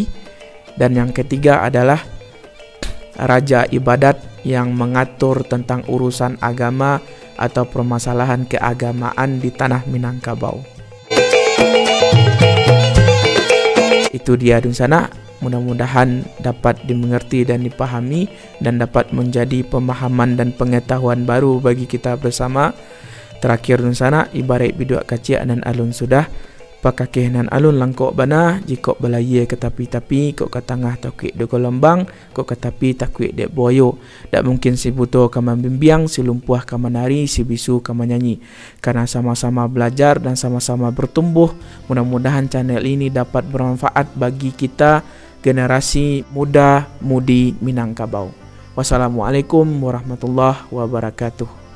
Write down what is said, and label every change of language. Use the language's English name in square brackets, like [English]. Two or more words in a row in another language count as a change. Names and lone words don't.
[Indonesian] Dan yang ketiga adalah Raja Ibadat yang mengatur tentang urusan agama atau permasalahan keagamaan di tanah Minangkabau. Itu dia Nunsana, mudah-mudahan dapat dimengerti dan dipahami dan dapat menjadi pemahaman dan pengetahuan baru bagi kita bersama. [Minangkabau] Terakhir Nunsana, ibarat biduak kacik nan alun sudah pakakeh nan alun langkok bana, jikok belaye ke tapi-tapi, kok ke tengah takwik de kolombang, kok ke tapi takwik de boyo. Tak mungkin si buto kama bimbiang, si lumpuh kama nari, si bisu kama nyanyi. [Indonesian] Karena sama-sama belajar dan sama-sama bertumbuh, mudah-mudahan channel ini dapat bermanfaat bagi kita generasi muda-mudi Minangkabau. [Arabic] والسلام عليكم ورحمة الله وبركاته.